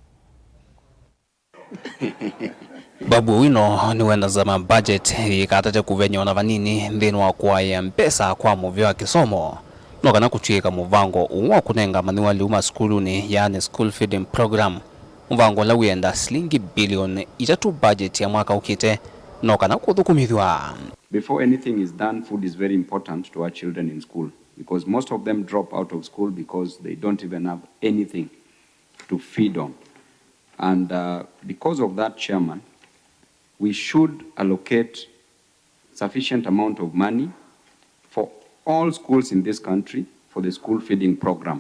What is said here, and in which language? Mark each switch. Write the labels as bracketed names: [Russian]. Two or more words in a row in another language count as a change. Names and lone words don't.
[Kamba] Babu Owino niwe Nzama budget yikathye kuvenya na vanini nthini wa kuaya Mbesa kwa muvyo wa kisomo no kana kuchika muvango uwa kunenga maniwali Masukuluni yani [English] school feeding program. [Kamba] Muvango la wenda shilingi bilioni 3 budget ya mwaka ukite no kana kuthukumithwa. [English] Before anything is done, food is very important to our children in school because most of them drop out of school because they don't even have anything to feed on. And because of that, Chairman, we should allocate sufficient amount of money for all schools in this country for the school feeding program.